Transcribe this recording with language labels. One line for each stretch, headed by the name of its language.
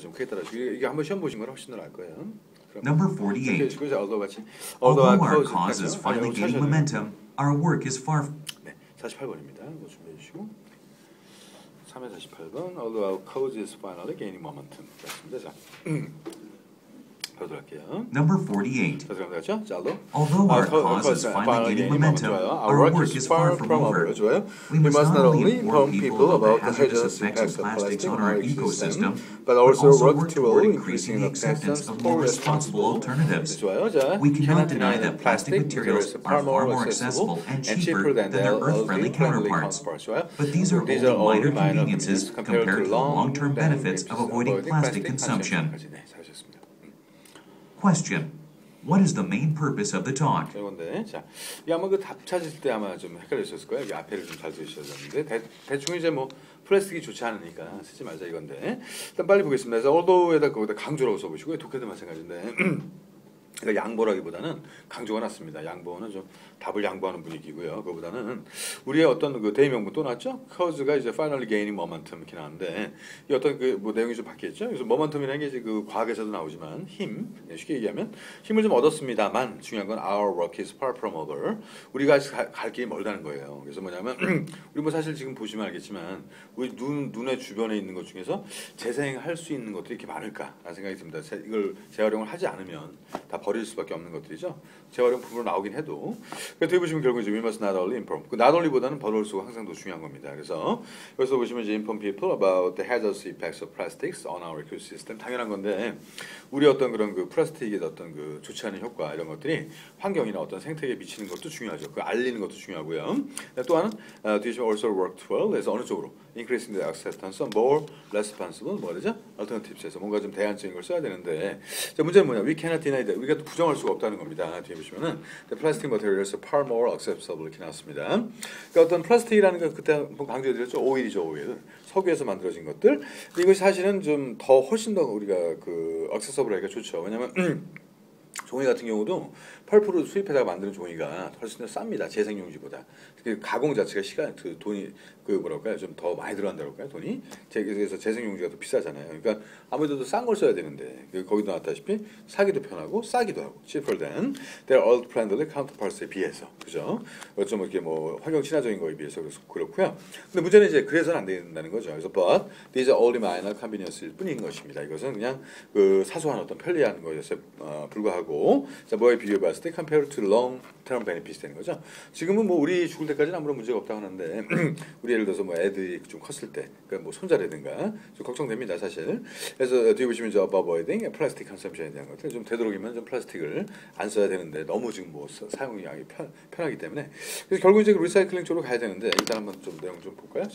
Korean: 좀 크게 따라주시고 이게 한번 시험 보신 거라 훨씬 더 나을 거예요.
English: Number 48. Although our cause is finally gaining momentum, our work is far.
Korean: 네, 48번입니다. 이거 준비해 주시고 3에 48번.
English: Although our cause is finally gaining momentum.
Korean: 자, 할게요.
English: Number 48.
Korean: 그렇죠?
English: Although our cause is finally gaining momentum, our work is far from over. We must not only inform people about the hazardous effects of plastics on our ecosystem, but also work toward increasing the acceptance of more responsible alternatives. We cannot deny that plastic materials are far more accessible and cheaper than their earth-friendly counterparts. But these are only minor conveniences compared to the long-term benefits of avoiding plastic consumption. Question. What is the main purpose of the talk?
Korean: 이건데, 자, 이 아마 그 답 찾을 때 아마 좀 헷갈리셨을 거예요. 여기 앞에를 좀 잘 들으셔야 되는데 대충 이제 뭐 플라스틱이 좋지 않으니까 쓰지 말자 이건데 일단 빨리 보겠습니다. 그래서 although에다 거기다 강조라고 써보시고요. 독해도 마찬가지인데 그러니까 양보라기보다는 강조가 낫습니다. 양보는 좀 답을 양보하는 분위기고요. 그거보다는 우리의 어떤 그 대의명분 또 나왔죠? cause가 이제
English: finally gaining momentum
Korean: 이렇게 나오는데 이 어떤 그 뭐 내용이 좀 바뀌었죠? 그래서 momentum이라는 게 이제 그 과학에서도 나오지만 힘, 쉽게 얘기하면 힘을 좀 얻었습니다만 중요한 건
English: our work is far from over.
Korean: 우리가 갈 길이 멀다는 거예요. 그래서 뭐냐면 우리 뭐 사실 지금 보시면 알겠지만 우리 눈의 주변에 있는 것 중에서 재생할 수 있는 것들이 이렇게 많을까라는 생각이 듭니다. 이걸 재활용을 하지 않으면 다 버릴 수밖에 없는 것들이죠. 재활용품으로 나오긴 해도. 그래서 보시면 결국 이제
English: we must not only inform.
Korean: 그 not only보다는 but also가 항상 더 중요한 겁니다. 그래서 여기서 보시면 이제
English: inform people about the hazardous effects of plastics on our ecosystem.
Korean: 당연한 건데 우리 어떤 그런 그 플라스틱의 어떤 그 좋지 않은 효과 이런 것들이 환경이나 어떤 생태계에 미치는 것도 중요하죠. 그 알리는 것도 중요하고요. 또 하나는 뒤에
English: also worked well.
Korean: 그래서 어느 쪽으로
English: increasing the acceptance of more responsible
Korean: 뭐가 되죠? alternatives에서 뭔가 좀 대안적인 걸 써야 되는데 자, 문제는 뭐냐?
English: We cannot deny that.
Korean: 우리가 또 부정할 수가 없다는 겁니다. 뒤에 보시면은
English: the plastic materials are far more acceptable
Korean: 이렇게 나왔습니다. 그러니까 어떤 플라스틱이라는 건 그때 한번 강조해드렸죠. 오일이죠, 오일. 석유에서 만들어진 것들. 근데 이것이 사실은 좀 더 훨씬 더 우리가 그 액세서블하기가 좋죠. 왜냐면 종이 같은 경우도 펄프로 수입해다가 만드는 종이가 훨씬 더 쌉니다. 재생용지보다. 그 가공 자체가 시간, 그 돈이, 그 뭐랄까요, 좀 더 많이 들어간다고 할까요, 돈이? 그래서 재생용지가 더 비싸잖아요. 그러니까 아무래도 싼 걸 써야 되는데, 거기도 나왔다시피 사기도 편하고 싸기도 하고,
English: cheaper than their old friendly counterparts
Korean: 에 비해서, 그죠? 좀 이렇게 뭐 환경 친화적인 거에 비해서 그렇고요. 근데 문제는 이제 그래서는 안 된다는 거죠. 그래서
English: but these are only minor convenience일
Korean: 뿐인 것입니다. 이것은 그냥 그 사소한 어떤 편리한 것에 불과하고, 자 뭐에 비교해봤을 때
English: compared to long-term benefits
Korean: 되는 거죠. 지금은 뭐 우리 죽을 때까지는 아무런 문제가 없다고 하는데 우리 예를 들어서 뭐 애들이 좀 컸을 때, 그러니까 뭐 손자라든가 좀 걱정됩니다 사실. 그래서 뒤에 보시면 저
English: avoiding plastic consumption
Korean: 에 대한 것들 좀 되도록이면 좀 플라스틱을 안 써야 되는데 너무 지금 뭐 사용이 편하기 때문에 그래서 결국 이제 리사이클링 쪽으로 가야 되는데 일단 한번 좀 내용 좀 볼까요?